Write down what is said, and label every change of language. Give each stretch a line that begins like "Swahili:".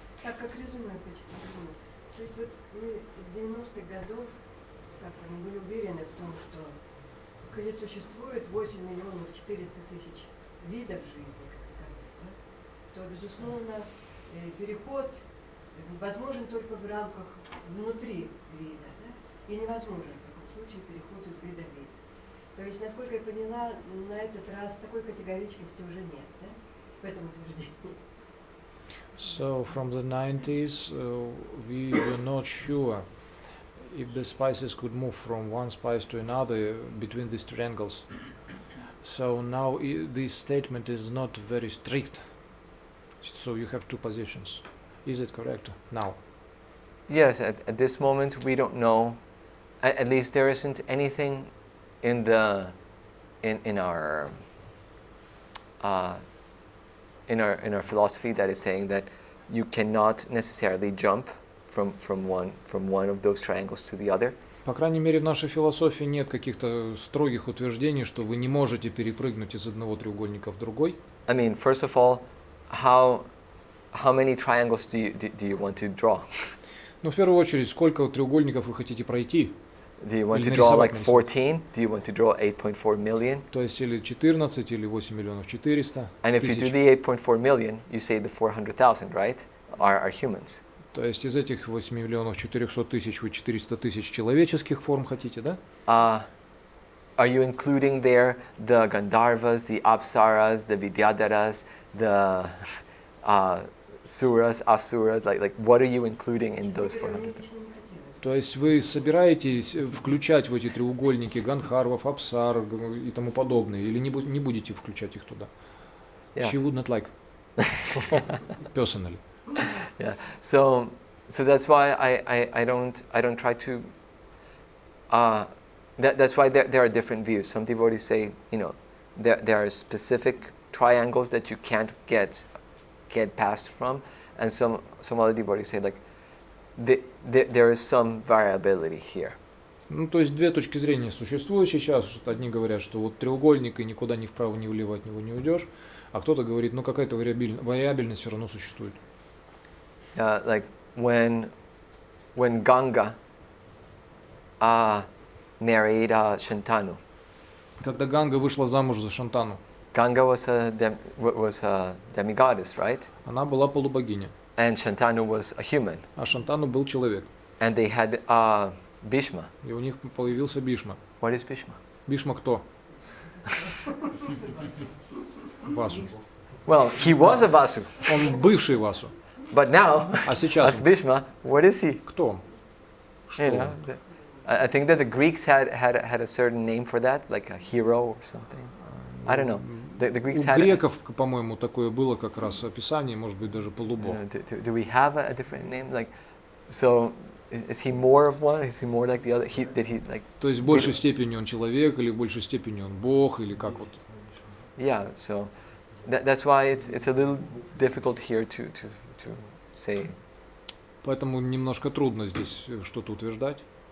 Russian: Так как резюме почитать. То есть вот мы с 90-х годов как-то мы были уверены в том, что коли существует 8 миллионов 400 тысяч видов жизни, как таковых, да, то, безусловно, переход возможен только в рамках внутри вида, да, и невозможен в таком случае переход из вида в вид. То есть, насколько я поняла, на этот раз такой категоричности уже нет, да, в этом утверждении.
English: So from the 90s, we were not sure if the spices could move from one spice to another between these triangles. So now this statement is not very strict. So you have two positions. Is it correct now? Yes, at this moment we don't know at least there isn't anything in the in our philosophy that is saying that you cannot necessarily jump from one of those triangles to the other.
Russian: По крайней мере, в нашей философии нет каких-то строгих утверждений, что вы не можете перепрыгнуть из одного треугольника в другой.
English: I mean, first of all, how many triangles do you want to draw?
Russian: Ну, в первую очередь, сколько треугольников вы хотите пройти?
English: Do you want to draw like 14? Do you want to draw 8.4 million?
Russian: То есть или 14, или 8 миллионов 400
English: And if you do the 8.4 million, you say the 400,000, right? Are humans.
Russian: То есть из этих 8 миллионов 400 тысяч вы 400 тысяч человеческих форм хотите, да?
English: Are you including there the Gandharvas, the Apsaras, the Vidyadharas, the Suras, Asuras? Like what are you including in those 400,000?
Russian: То есть вы собираетесь включать в эти треугольники Ганхарвов, Апсар и тому подобное, или не будете включать их туда?
English: Yeah. She would not like. Personally. Yeah. So that's why I don't try to. That's why there are different views. Some devotees say, there are specific triangles that you can't get past from, and some other devotees say like there is some variability here.
Russian: Ну, то есть две точки зрения существуют сейчас. Что одни говорят, что вот треугольник и никуда ни вправо, ни влево от него не уйдешь, а кто-то говорит, ну какая-то вариабельность все равно существует.
English: Like when Ganga married Shantanu.
Russian: Когда Ганга вышла замуж за Шантану.
English: Ganga was a demigoddess, right?
Russian: Она была полубогиня.
English: And Shantanu was a human.
Russian: А Шантану был человек.
English: And they had Bhishma.
Russian: И у них появился Бишма.
English: What is Bhishma?
Russian: Бишма кто? Васу.
English: Well, he was a Vasu.
Russian: Он бывший Васу.
English: But now,
Russian: А сейчас
English: as Bhishma, what is he?
Russian: кто он?
English: You know, I think that the Greeks had a certain name for that, like a hero or something. I don't know. The Greeks
Russian: У
English: had.
Russian: греков, по-моему, такое было как раз описание, может быть, даже полубог.
English: Do we have a different name? Like, so is he more of one? Is he more like the other? Did he like?
Russian: То есть в большей степени он человек, или в большей степени он бог, или как вот?
English: Yeah. So that's why it's a little difficult here to say.
Russian: Поэтому немножко трудно здесь что-то утверждать.